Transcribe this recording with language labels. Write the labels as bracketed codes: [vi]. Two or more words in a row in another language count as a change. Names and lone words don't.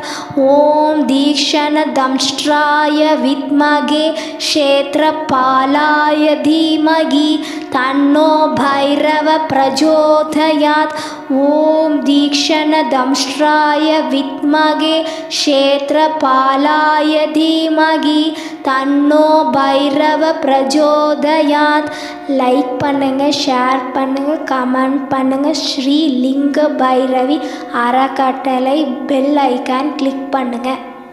[sa] ओम दीक्षणदंष्ट्राय विद्महे क्षेत्रपालाय धीमहि तन्नो भैरव प्रचोदयात्। ओम दीक्षणदंष्ट्राय विद्महे क्षेत्रपालाय धीमहि तन्नो भैरव प्रचोदयात्। [ta] லைக் பண்ணுங்க, ஷேர் பண்ணுங்க, கமெண்ட் பண்ணுங்க. ஸ்ரீ லிங்க பைரவி அறக்கட்டளை [en] bell icon click [ta] பண்ணுங்க.